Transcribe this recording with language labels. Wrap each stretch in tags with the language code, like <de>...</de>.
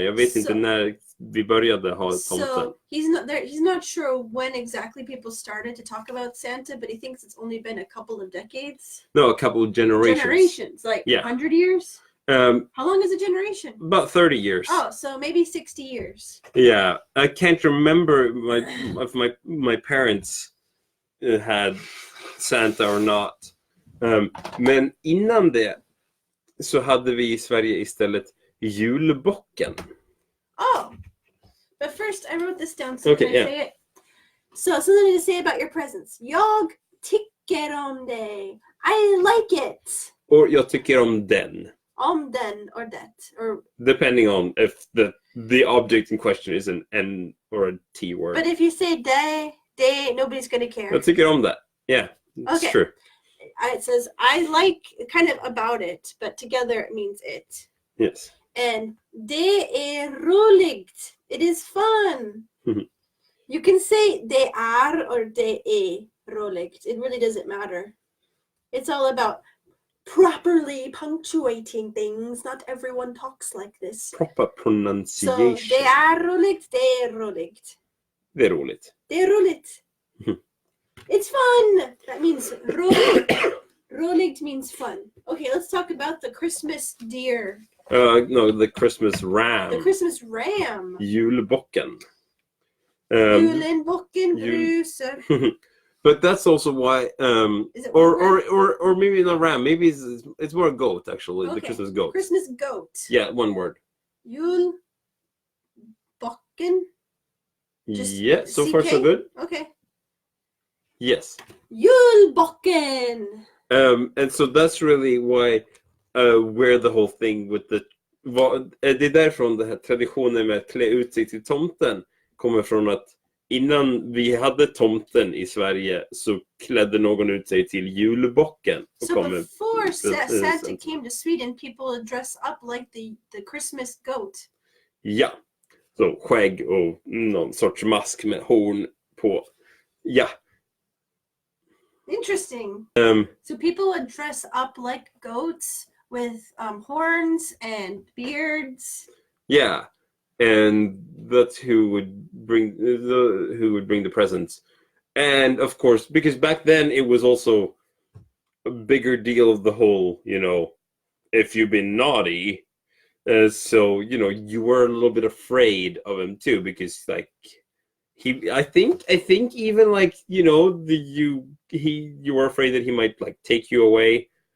<sv>Jag vet inte när vi började ha tomten.</sv> <en>So he's not sure when exactly people started to talk about Santa, but he thinks it's only been a couple of decades. No, a couple of generations. Like 100 years? How long is a generation? About 30 years. Oh, so maybe 60 years. Yeah, I can't remember if my parents had Santa or not.</en> <sv>Men innan det så hade vi i Sverige istället julbocken.</sv> <en>Oh, but first I wrote this down so can I say it? So something to say about your presents.</en> <sv>Jag tycker om dig.</sv> <en>I like it.</en> <sv>Or jag tycker om den. Om den</sv> <en>or that, or depending on if the object in question is an N or a T word. But if you say they, nobody's gonna care.</en> <sv>Jag tycker om</sv> <en>that. Yeah, it's true. It says I like, kind of about it, but together it means it. Yes. And</en> <sv>det är roligt.</sv> <en>It is fun. You can say</en> <sv>det är</sv> <en>or</en> <sv>det är roligt.</sv> <en>It really doesn't matter. It's all about properly punctuating things. Not everyone talks like this. Proper pronunciation.</en> <sv>So, det är roligt, det är roligt. Det är roligt. Det är roligt.</sv> <en>It's fun. That means</en> <sv>roligt.</sv> <en>Roligt means fun. Okay, let's talk about the Christmas deer. No, the Christmas ram. The Christmas ram.</en> <sv>Julbocken. Julenbocken bruser.</sv> <en>But that's also why, or maybe not ram. Maybe it's more a goat actually. Okay. The Christmas goat. Christmas goat. Yeah, one word.</en> <sv>Julbocken.</sv> <en>Yeah, so far so good. Okay. Yes.</en> <sv>Julbocken.</sv> <en>And so that's really why, where the whole thing with</en> <sv>det är därifrån den här traditionen med att klä ut sig till tomten kommer från att innan vi hade tomten i Sverige så klädde någon ut sig till julbocken.</sv> <en>So before Santa came to Sweden, people would dress up like the Christmas goat.</en> <sv>Ja, så skägg och någon sorts mask med horn på. Ja.</sv> <en>Interesting. So people would dress up like goats with horns and beards. Yeah. And that's who would bring the presents. And of course, because back then it was also a bigger deal of the whole, if you've been naughty, so you were a little bit afraid of him too, because like I think even like you were afraid that he might like take you away.</en>